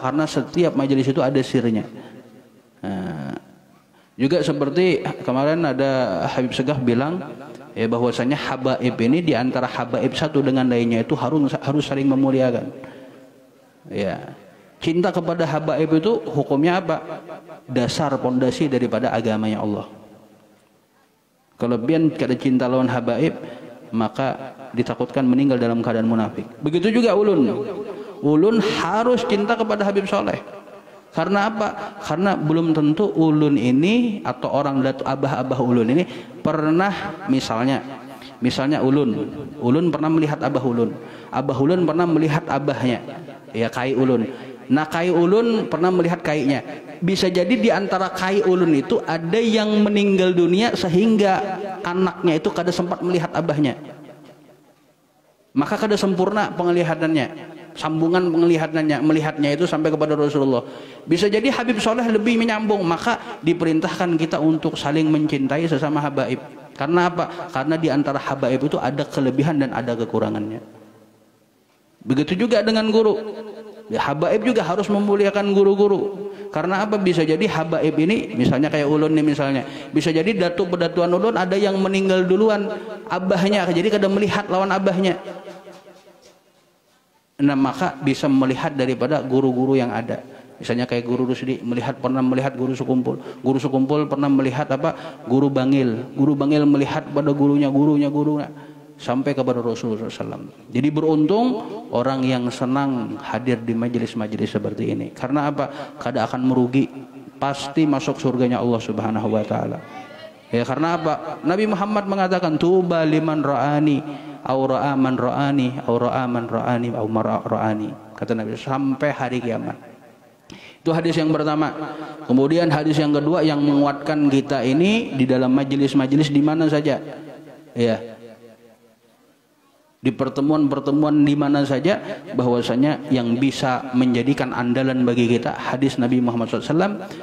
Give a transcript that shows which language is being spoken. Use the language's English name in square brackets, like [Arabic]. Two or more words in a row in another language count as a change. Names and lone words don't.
[Indonesian] Karena setiap majelis itu ada sirnya. Nah, juga seperti kemarin ada Habib Segaf bilang bahwasanya habaib ini di antara habaib satu dengan lainnya itu harus saling memuliakan. Ya. Cinta kepada habaib itu hukumnya apa? Dasar pondasi daripada agamanya Allah. [Banjar] Kelebihan kada cinta lawan habaib, maka ditakutkan meninggal dalam keadaan munafik. [Indonesian] Begitu juga ulun. Ulun harus cinta kepada Habib Soleh. Karena apa? [Banjar] Karena belum tentu ulun ini atau orang datu abah-abah ulun ini pernah misalnya ulun pernah melihat abah ulun pernah melihat abahnya, ya kai ulun. Nah kai ulun pernah melihat kainya. Bisa jadi di antara kai ulun itu ada yang meninggal dunia sehingga anaknya itu kada sempat melihat abahnya. Maka kada sempurna penglihatannya. [Indonesian] Sambungan penglihatannya, melihatnya itu sampai kepada Rasulullah. Bisa jadi Habib Soleh lebih menyambung, maka diperintahkan kita untuk saling mencintai sesama habaib. Karena apa? Karena di antara habaib itu ada kelebihan dan ada kekurangannya. Begitu juga dengan guru. Habaib juga harus memuliakan guru-guru. Karena apa? [Banjar] Bisa jadi habaib ini, misalnya kayak ulun nih misalnya, bisa jadi pedatuan ulun ada yang meninggal duluan abahnya, jadi kada melihat lawan abahnya. [Indonesian] Nah maka bisa melihat daripada guru-guru yang ada. Misalnya kayak guru Rusdi pernah melihat guru Sukumpul pernah melihat apa? Guru Bangil melihat pada gurunya sampai kepada Rasulullah SAW. Jadi beruntung orang yang senang hadir di majelis-majelis seperti ini. Karena apa? Kada akan merugi, pasti masuk surganya Allah [Arabic] سبحانه وتعالى. [Indonesian] Ya karena apa? Nabi Muhammad mengatakan [Arabic] طوبى لمن رآني أو رأى من رآني أو رأى من رآني أو رآني. [Indonesian] Kata Nabi sampai hari kiamat. Itu hadis yang pertama. Kemudian hadis yang kedua yang menguatkan kita ini di dalam majelis-majelis di mana saja. Ya. Di pertemuan-pertemuan di mana saja, bahwasanya yang bisa menjadikan andalan bagi kita hadis Nabi Muhammad SAW.